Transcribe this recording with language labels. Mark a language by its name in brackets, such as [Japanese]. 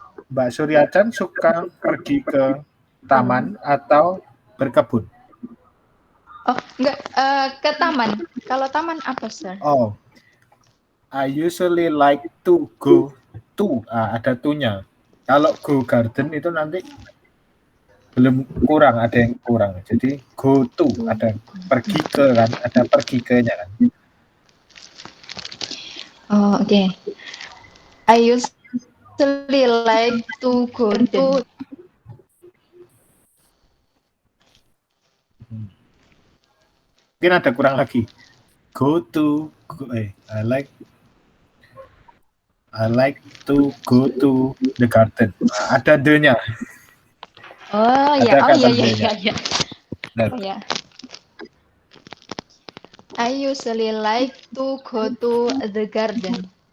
[Indonesian] Mbak Surya-chan suka pergi ke taman atau berkebun? Oh, enggak, ke taman. Kalau taman apa, Sir? [English] Oh, I usually like to go to. [Indonesian] Ada to-nya. Kalau go garden itu nanti belum kurang, ada yang kurang. Jadi go to, ada pergi ke kan, ada pergi ke-nya kan. [English] Oh, [Indonesian] oke. [English] I usually like to go to [Indonesian] Mungkin ada kurang lagi. [English] I like to go to the garden. [Indonesian] Ada the-nya. Oh ya, iya. Nah. Oh ya. [English] I usually like to go to the garden.